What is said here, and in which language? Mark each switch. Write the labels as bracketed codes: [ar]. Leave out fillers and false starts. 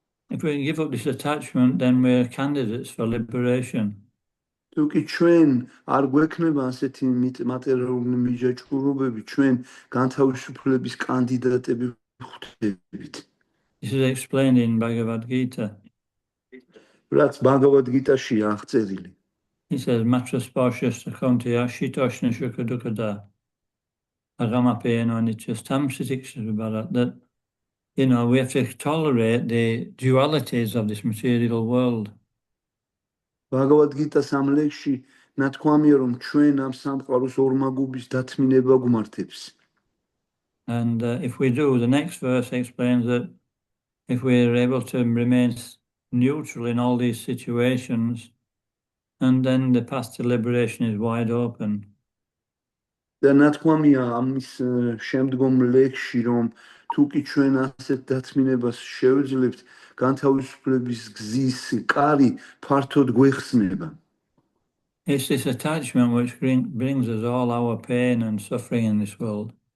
[en] If we give up this attachment, then we're candidates for liberation. [ka] თუ კი ჩვენ არ გვექნება ასეთი მატერიალური მიჯაჭვულობები, ჩვენ განთავისუფლების კანდიდატები ვხდებით. [en] This is explained in Bhagavad Gita. [ka] რაც Bhagavad Gita-ში აღწერილი. [en] He says, [sa] Matra sparshasta kaunteya shitoshna shukadukada agamapena nityastam sitikshara, [en] that, you know, we have to tolerate the dualities of this material world. [ka] Bhagavad Gita-s ამ ლექსში ნათქვამია, რომ ჩვენ ამ სამყაროს ორმაგობის დათმინება გვმართებს. [en] And if we do, the next verse explains that if we are able to remain neutral in all these situations, and then the path to liberation is wide open. [ka] და ნათქვამია ამის შემდგომ ლექსში, რომ თუ კი ჩვენ ასეთ დათმინებას შევძლებთ, განთავისუფლების გზის კარი ფართოდ გვეხსნება. [en] It's this attachment which brings us all our pain and suffering in this world.